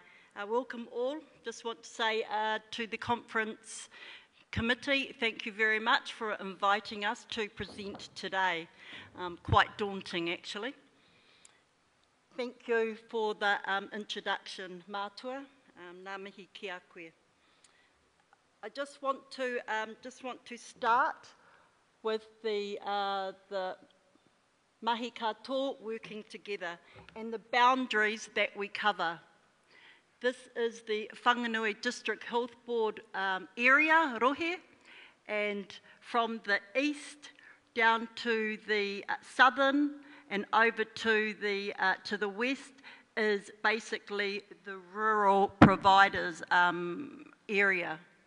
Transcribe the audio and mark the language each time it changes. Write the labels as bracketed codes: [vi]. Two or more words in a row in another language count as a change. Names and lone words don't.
[en] Welcome all. Just want to say to the conference committee, thank you very much for inviting us to present today. Quite daunting actually. Thank you for the introduction, [mi] mātua, ngā mihi kia koe. [en] I just want to start with the [mi] mahi katoa [en] working together and the boundaries that we cover. This is the Whanganui District Health Board area, Rohe, and from the east down to the southern and over to the west is basically the rural providers area.